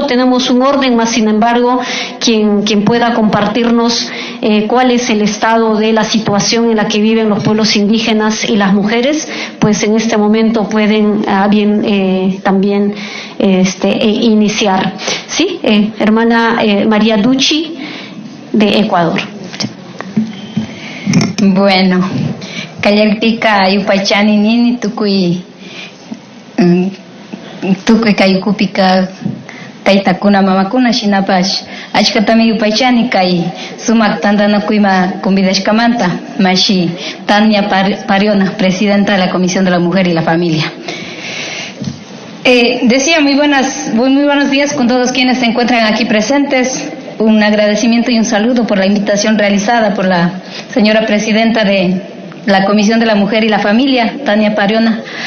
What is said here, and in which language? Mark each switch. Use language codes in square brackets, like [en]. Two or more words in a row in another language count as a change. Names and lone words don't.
[es] Tenemos un orden, más sin embargo, quien pueda compartirnos cuál es el estado de la situación en la que viven los pueblos indígenas y las mujeres, pues en este momento pueden también iniciar. ¿Sí? Hermana María Duchi, de Ecuador. Bueno, [qu] Kayalpika Yupachani Nini Tukui Kayukupika Taitakuna Mamakuna Shinapash Ashkatami Yupachani Kai Sumak Tandana Kuima Convidashkamanta Mashi Tania Pariona, [es] presidenta de la Comisión de la Mujer y la Familia. Decía muy buenos días con todos quienes se encuentran aquí presentes. Un agradecimiento y un saludo por la invitación realizada por la señora presidenta de la Comisión de la Mujer y la Familia, Tania Pariona.